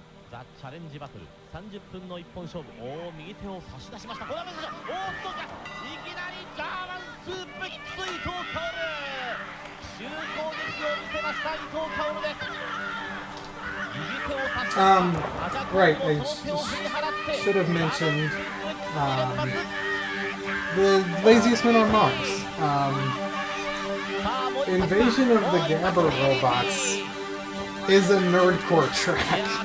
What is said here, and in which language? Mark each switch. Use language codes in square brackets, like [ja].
[en] The challenge battle [ja] 30分の一本勝負。おお、右手を差し出しました。これは珍しい。おーっと、いきなりジャーマンスープキック伊藤薫。終攻撃を見せました伊藤薫です。右手を差し出した。 [en] Right, I should have mentioned the laziest man on Mars. Invasion of the Gabber Robots is a nerdcore track.